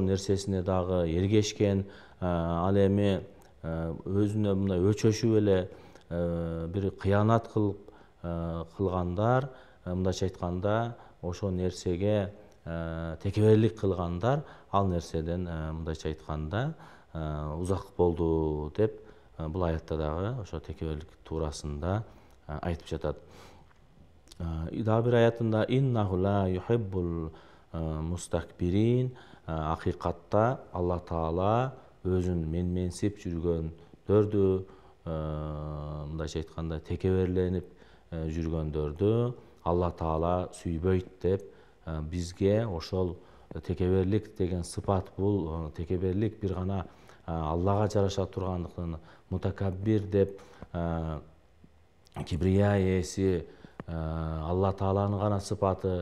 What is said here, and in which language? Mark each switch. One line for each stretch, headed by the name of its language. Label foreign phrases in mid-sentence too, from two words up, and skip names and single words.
Kyrgyz: нерсесине дагы эргешкен, ал эми өзүнө мындай өчөшүп эле бир кыянат кылгандар, мындайча айтканда ошол нерсеге текеберлик кылгандар ал нерседен мындайча айтканда узак болду деп бул аятта дагы ошо текеберлик туурасында айтып жатат.
Arabic: Дагы бир аятында إنه لا يحب المستكبرين,
Kyrgyz: акыйкатта Алла Таала өзүн менменсип жүргөндөрдү, мындайча айтканда текеберленип жүргөндөрдү Алла Таала сүйбөйт деп бизге ошол текеберлик деген сыпат, бул текеберлик бир гана Аллага жараша тургандыктан мутакаббир деп, кибрия ээси Алла Тааланын гана сыпаты.